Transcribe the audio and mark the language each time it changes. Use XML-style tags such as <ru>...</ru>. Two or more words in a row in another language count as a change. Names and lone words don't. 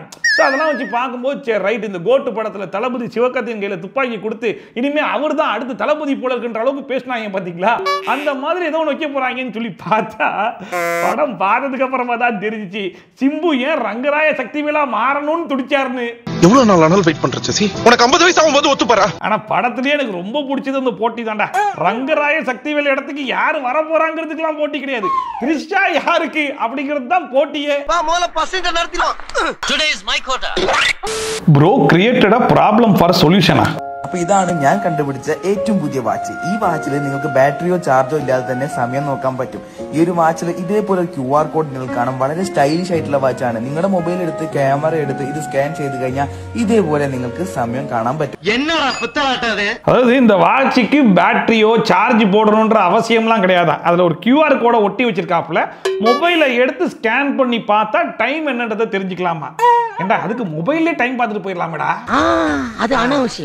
<ta>ஸோ அதெல்லாம் வச்சு பார்க்கும்போது சரி ரைட், இந்த கோட்டு படத்துல தளபதி சிவகார்த்திகேயன் கையில துப்பாக்கி கொடுத்து இனிமே அவர் தான் அடுத்து தளபதி போல இருக்கின்ற அளவுக்கு பேசினாங்க பாத்தீங்களா, அந்த மாதிரி ஏதோ ஒன்று வைக்க போறாங்கன்னு சொல்லி பார்த்தா படம் பார்த்ததுக்கு அப்புறமா தான் தெரிஞ்சிச்சு சிம்பு ஏன் ரங்கராய சக்திவேலா மாறணும்னு துடிச்சாருன்னு. எவ்வளவு நாள் ஆனாலும் வெயிட் பண்றேன் சசி, உனக்கு 50 வயசு ஆகும்போது ஒத்துப்பாரா? ஆனா படத்திலேயே எனக்கு ரொம்ப பிடிச்சது அந்த போட்டி தான்டா. ரங்கராய சக்திவேல் இடத்துக்கு யாரு வர போறாங்கிறதுக்கெல்லாம் போட்டி கிடையாது, கிறிஸ்டா யாருக்கு அப்படிங்கிறது தான் போட்டியே.</ta> <en>bro created a problem for solution.</en> <ml>അപ്പൊ ഇതാണ് ഞാൻ കണ്ടുപിടിച്ച ഏറ്റവും പുതിയ വാച്ച്. ഈ വാച്ചിൽ നിങ്ങൾക്ക് ബാറ്ററിയോ ചാർജോ ഇല്ലാതെ തന്നെ സമയം നോക്കാൻ പറ്റും. ഈ ഒരു വാച്ചിൽ ഇതേപോലെ QR കോഡ് നിങ്ങൾക്ക് കാണാം. വളരെ സ്റ്റൈലിഷ് ആയിട്ടുള്ള വാച്ചാണ്. നിങ്ങളുടെ മൊബൈൽ എടുത്ത് ക്യാമറ എടുത്ത് ഇത് സ്കാൻ ചെയ്ത് കഴിഞ്ഞാൽ ഇതേപോലെ നിങ്ങൾക്ക് സമയം കാണാൻ പറ്റും.</ml> <ta>அதாவது இந்த வாட்சுக்கு பேட்டரியோ சார்ஜ் போடணும்ன்ற அவசியம்லாம் கிடையாது. அதுல ஒரு QR கோடை ஒட்டி வச்சிருக்காப்ல, மொபைலை எடுத்து ஸ்கேன் பண்ணி பார்த்தா டைம் என்னன்றதை தெரிஞ்சுக்கலாமா. ஏண்டா அதுக்கு மொபைல்லே டைம் பார்த்துட்டு போயிடலாமேடா, அது அனாவசியம்.</ta>